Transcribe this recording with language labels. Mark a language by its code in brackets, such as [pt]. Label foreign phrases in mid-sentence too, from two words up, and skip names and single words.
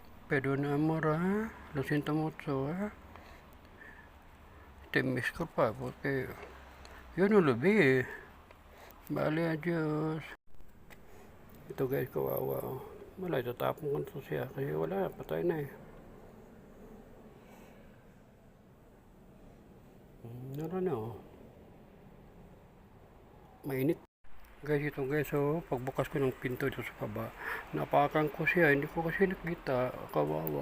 [es] Pero na amor, lo siento mucho, te me escapa porque yo no lo vi. Vale, adios. [tl] Ito guys, kawawa. Wala, itatapon ko na to siya kasi wala, patay na eh. Naroon na oh. Mainit. Guys, ito guys, oh, pagbukas ko ng pinto dito sa baba, napakan ko siya, hindi ko kasi nakita, kawawa.